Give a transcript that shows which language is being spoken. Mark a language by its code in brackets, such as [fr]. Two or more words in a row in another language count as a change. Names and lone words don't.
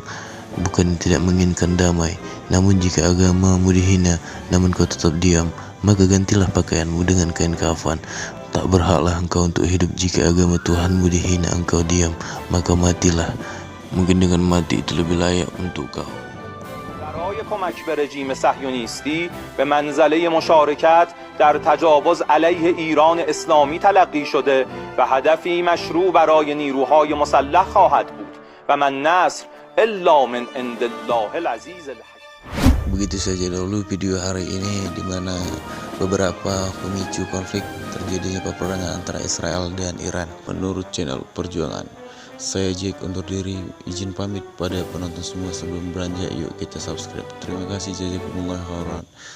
[id] Bukan tidak menginginkan damai, namun jika agamamu dihina namun kau tetap diam, maka gantilah pakaianmu dengan kain kafan. Tak berhaklah engkau untuk hidup jika agama Tuhanmu dihina engkau diam, maka matilah. Mungkin dengan mati itu lebih layak untuk kau. [fa] کمک به رژیم صهیونیستی به منزله مشارکت در تجاوز علیه ایران اسلامی تلقی شده و هدفی مشروع برای نیروهای مسلح خواهد بود و [ar] من نصر الا من عند الله العزیز الحکیم. [id] Begitu saja dulu video hari ini, di mana beberapa pemicu konflik terjadinya peperangan antara Israel dan Iran menurut channel Perjuangan. Saya Jack undur diri, izin pamit pada penonton semua. Sebelum beranjak, yuk kita subscribe. Terima kasih Jack Bunga Horan.